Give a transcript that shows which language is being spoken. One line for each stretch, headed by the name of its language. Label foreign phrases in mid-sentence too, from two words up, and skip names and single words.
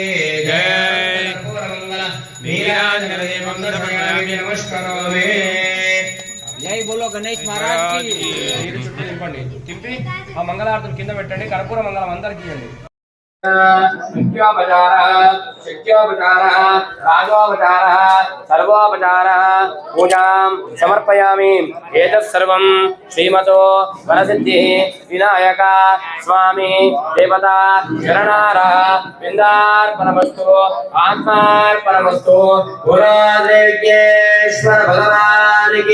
Sanskrit: जय पूर्वमंगल नीलांजनदीपं दर्शयामि नमस्करोमि
Hindi: जय बोलो गणेश महाराज की
Telugu: మీరు చుట్టూ తింపి ఆ మంగళారతులు కింద పెట్టండి కర్పూర మంగళం అందరికీ ఇవ్వండి
Sanskrit: शक्योपचारः राजोपचारः सर्वोपचारः पूजां समर्पयामि एतत् सर्वं श्रीमतो वरसिद्धिः विनायक स्वामी देवता शरणारः बिन्दार्पणमस्तु आत्मार्पणमस्तु गुरुदेवश्वर भगवान्